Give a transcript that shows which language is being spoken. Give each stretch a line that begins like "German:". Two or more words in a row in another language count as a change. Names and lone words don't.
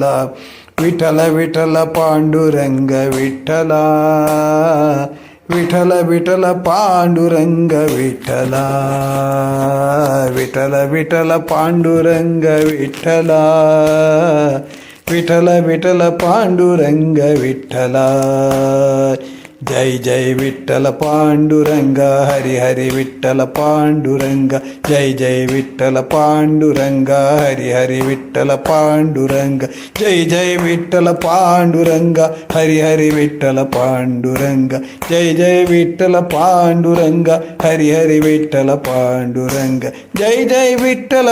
Kannada: ವಿಠಲ ವಿಠಲ ಪಾಂಡುರಂಗ ವಿಠಲ, ವಿಠಲ ವಿಠಲ ಪಾಂಡುರಂಗ ವಿಠಲ, ವಿಠಲ ವಿಠಲ ಪಾಂಡುರಂಗ ವಿಠಲ, ವಿಠಲ ವಿಠಲ ಪಾಂಡುರಂಗ ವಿಠಲ.
Marathi: जय जय विठ्ठल पांडुरंग हरी हरी विठ्ठल पांडुरंग जय जय विठ्ठल पांडुरंग हरी हरी विठ्ठल पांडुरंग जय जय विठ्ठल पांडुरंग हरी हरी विठ्ठल पांडुरंग जय जय विठ्ठल पांडुरंग हरी हरी विठ्ठल पांडुरंग जय जय विठ्ठल